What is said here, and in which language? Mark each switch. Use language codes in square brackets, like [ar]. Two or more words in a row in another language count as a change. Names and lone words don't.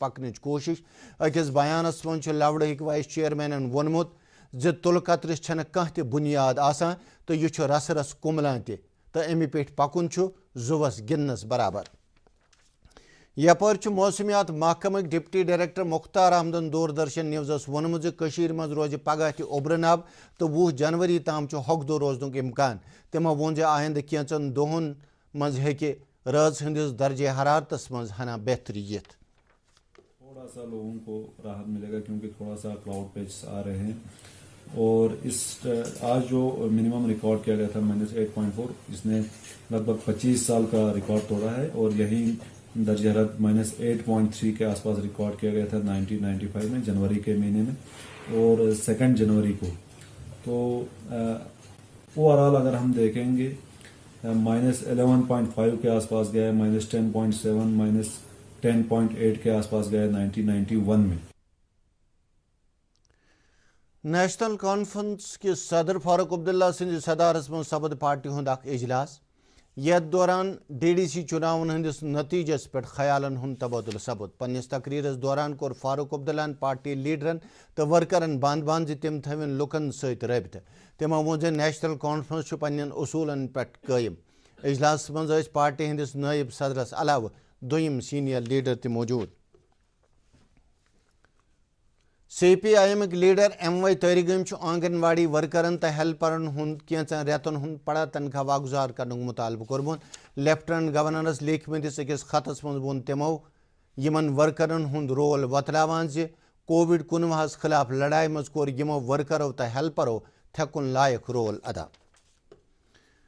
[ks] پکنٕچ کوٗشش أکِس بیانس منٛز چھُ لوڑہٕکۍ وائس چیئرمینن ووٚنمُت زِ تل قطرس چھنہٕ کانٛہہ تہِ بُنیاد آسان تہٕ یہِ چھُ رسہٕ رس کُملان تہِ تہٕ امہِ پیٹھ پکُن چھُ زُوس گِنٛدنس برابر یپٲرۍ چھُ موسمیات محکمٕکۍ [en] Deputy Director [ks] مختار احمدن دوردرشن نیوزس ووٚنمُت زِ کٔشیٖرِ منٛز روزِ پگہہ تہِ اوبرٕ نب تہٕ 20 جنوری تام چھُ ہۄکھدو روزنُک اِمکان تِمو ووٚن زِ آیندٕ کینٛژن دۄہن منٛز ہیٚکہِ رٲژ ہٕنٛدِس درجہ حرارتس منٛز ہنا بہتری یِتھ [ur] تھوڑا سا لوگوں کو راحت ملے گا کیونکہ تھوڑا سا [en] cloud patches [ur] آ رہے ہیں اور آج جو منیمم ریکارڈ کیا گیا تھا -8.4 اس نے لگ بھگ 25 سال کا ریکارڈ توڑا ہے اور یہی درجہ حرارت -8.3 کے آس پاس ریکارڈ کیا گیا تھا 1995 میں جنوری کے مہینے میں اور 2 جنوری کو تو [en] over all [ur] اگر ہم دیکھیں گے -11.5 کے آس پاس گیا ہے -10.7 -10.8 کے آس پاس گیا ہے 1991 میں [ks] نیشنل کانفرنس کے صدر فاروق عبداللہ سندس صدارت من سپد پارٹی ہند اخ اجلاس یتھ دوران DDC چناون ہندس نتیجس پہ خیالن ہند تبادل سپد پنس تقریرس دوران کور فاروق عبداللہ پارٹی لیڈرن تو ورکرن بند بند تم تھوین لکن ست رابطہ تمو وون نیشنل کانفرنس پنن اصولن پہ قائم اجلاس من پارٹی ہندس نائب صدرس علاوہ دویم سینئر لیڈر تہ موجود CPIM لیڈر MY طارق آنگن واڑی ورکرن تو ہیلپرن ہند کینچن ریتن ہند پڑا تنخواہ واگزار کرنے مطالبہ کورمت لیفٹنٹ گورنرس لیکھمتس اکس خطس من وون تمو یمن ورکرن ہند رول وتلاوان زِ COVID-19 خلاف لڑائی مز کور یمو ورکرو تو ہیلپرو تھکن لائق رول ادا